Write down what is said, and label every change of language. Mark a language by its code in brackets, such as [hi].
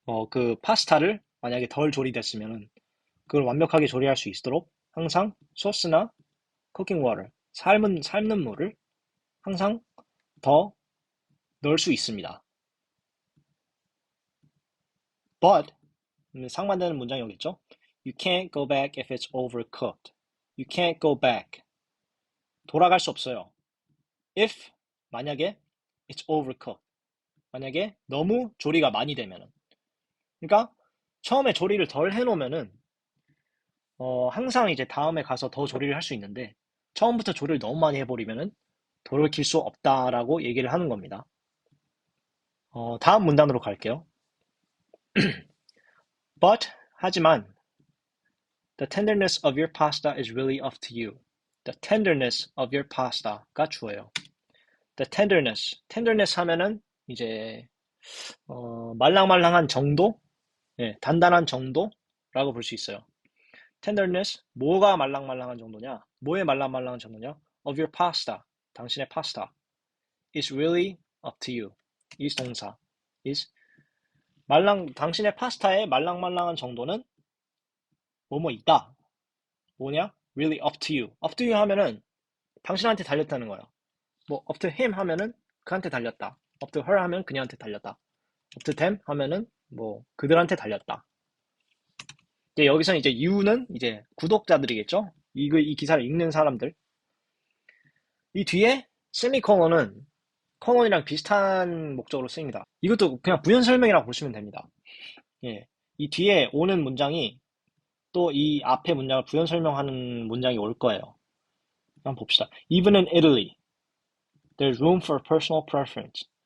[ko] 그 파스타를 만약에 덜 조리됐으면은 그걸 완벽하게 조리할 수 있도록 항상 소스나 [en] cooking water, [ko] 삶는 물을 항상 더 넣을 수 있습니다. But 상반되는 문장이 오겠죠? [en] You can't go back if it's overcooked. You can't go back. [ko] 돌아갈 수 없어요. [en] If [ko] 만약에 [en] it's overcooked. [ko] 만약에 너무 조리가 많이 되면은. 그러니까 처음에 조리를 덜 해놓으면은 항상 이제 다음에 가서 더 조리를 할 수 있는데 처음부터 조리를 너무 많이 해버리면은 돌이킬 수 없다라고 얘기를 하는 겁니다. 다음 문단으로 갈게요. [en] But [ko] 하지만 [en] the tenderness of your pasta is really up to you. The tenderness of your pasta가 [ko] 주어요. [en] The tenderness [ko] 하면은 이제 말랑말랑한 정도, 예, 단단한 정도라고 볼 수 있어요. tenderness 뭐가 말랑말랑한 정도냐? 뭐의 말랑말랑한 정도냐? [en] Of your pasta, [ko] 당신의 파스타 [en] is really up to you. [ko] is 동사 is 당신의 파스타의 말랑말랑한 정도는 뭐뭐이다. 뭐냐? [en] Really up to you. up to you [ko] 하면은 당신한테 달렸다는 거예요. 뭐 [en] up to him [ko] 하면은 그한테 달렸다. [en] up to her [ko] 하면 그녀한테 달렸다. [en] up to them [ko] 하면은 뭐 그들한테 달렸다. 이제 여기서 이제 you는 이제 구독자들이겠죠? 이 기사를 읽는 사람들. 이 뒤에 세미콜론은 콜론이랑 비슷한 목적으로 쓰입니다. 이것도 그냥 부연 설명이라고 보시면 됩니다. 예. 이 뒤에 오는 문장이 또 이 앞에 문장을 부연 설명하는 문장이 올 거예요. 한번 봅시다. [en] Even in Italy, there's room for personal preference.